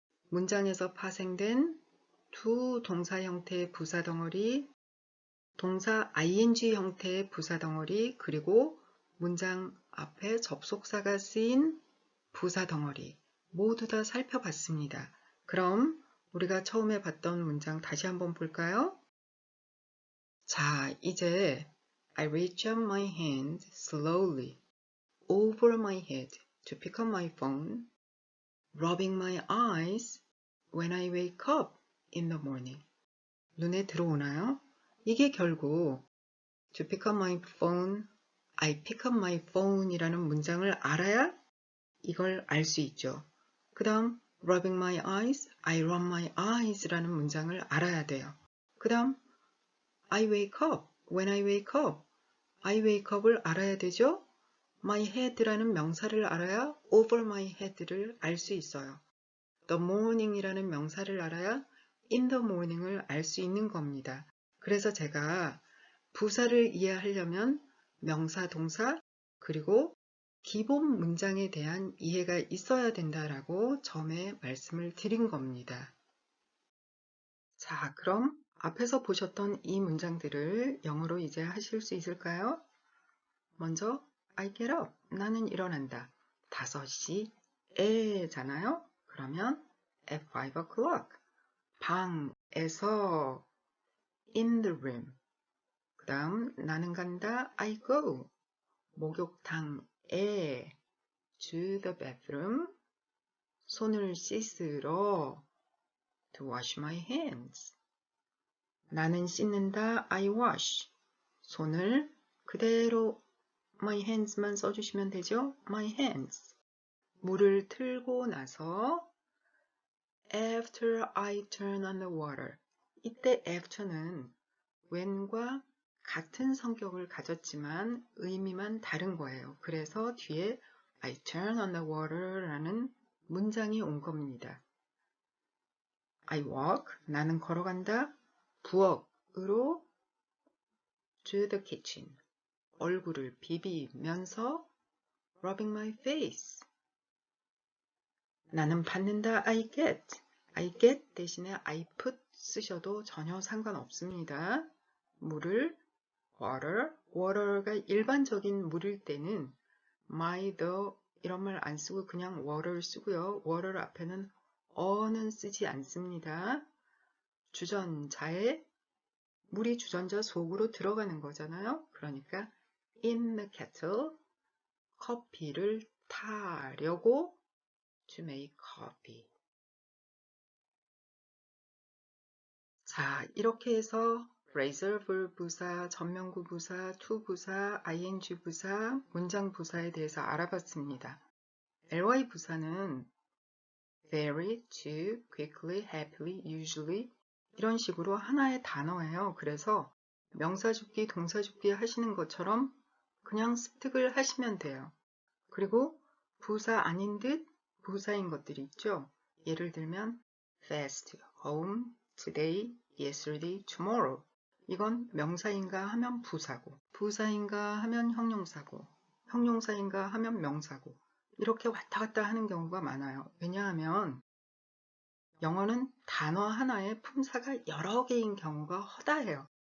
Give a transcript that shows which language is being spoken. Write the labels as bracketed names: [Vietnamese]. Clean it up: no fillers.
[Korean] 문장에서 파생된 두 동사 형태의 부사 덩어리, 동사 ing 형태의 부사 덩어리, 그리고 문장 앞에 접속사가 쓰인 부사 덩어리 모두 다 살펴봤습니다. 그럼 우리가 처음에 봤던 문장 다시 한번 볼까요? 자, 이제 [English] I reach out my hand slowly over my head to pick up my phone, rubbing my eyes when I wake up in the morning. [Korean] 눈에 들어오나요? 이게 결국 [English] to pick up my phone, I pick up my phone [Korean] 이라는 문장을 알아야 이걸 알 수 있죠. [English] 그 다음 rubbing my eyes, I rub my eyes [Korean] 라는 문장을 알아야 돼요. 그 다음 [English] I wake up, when I wake up, I wake up을 [Korean] 알아야 되죠. [English] my head [Korean] 라는 명사를 알아야 [English] over my head [Korean] 를 알 수 있어요. [English] the morning [Korean] 이라는 명사를 알아야 [English] in the morning [Korean] 을 알 수 있는 겁니다. 그래서 제가 부사를 이해하려면 명사, 동사, 그리고 기본 문장에 대한 이해가 있어야 된다라고 처음에 말씀을 드린 겁니다. 자, 그럼 앞에서 보셨던 이 문장들을 영어로 이제 하실 수 있을까요? 먼저 [English] I get up, [Korean] 나는 일어난다. 5시에잖아요. 그러면 [English] at 5 o'clock, [Korean] 방에서 [English] in the room. [Korean] 그 다음 나는 간다. [English] I go, [Korean] 목욕탕에 [English] to the bathroom, [Korean] 손을 씻으러 [English] to wash my hands. [Korean] 나는 씻는다. [English] I wash, [Korean] 손을 그대로 [English] my hands [Korean] 만 써주시면 되죠. [English] my hands. [Korean] 물을 틀고 나서 [English] after I turn on the water. [Korean] 이때 after는 when과 같은 성격을 가졌지만 의미만 다른 거예요. 그래서 뒤에 [English] I turn on the water [Korean] 라는 문장이 온 겁니다. [English] I walk, [Korean] 나는 걸어간다. 부엌으로 [English] to the kitchen. [Korean] 얼굴을 비비면서 [English] rubbing my face. [Korean] 나는 받는다. [English] I get. I get [Korean] 대신에 [English] I put [Korean] 쓰셔도 전혀 상관없습니다. 물을 water가 일반적인 물일 때는 my, the 이런 말 안 쓰고 그냥 water 쓰고요. water 앞에는 어는 쓰지 않습니다. 주전자에 물이 주전자 속으로 들어가는 거잖아요. 그러니까 [English] in the kettle, [Korean] 커피를 타려고 [English] to make coffee. [Korean] 자, 이렇게 해서 phrasal verb 부사, 전면구 부사, to 부사, ing 부사, 문장 부사에 대해서 알아봤습니다. ly 부사는 very, to, quickly, happily, usually 이런 식으로 하나의 단어예요. 그래서 명사 줍기, 동사 줍기 하시는 것처럼 그냥 습득을 하시면 돼요. 그리고 부사 아닌 듯 부사인 것들이 있죠. 예를 들면 fast, home, today, yesterday, tomorrow. 이건 명사인가 하면 부사고, 부사인가 하면 형용사고, 형용사인가 하면 명사고 이렇게 왔다 갔다 하는 경우가 많아요. 왜냐하면 영어는 단어 하나에 품사가 여러 개인 경우가 허다해요.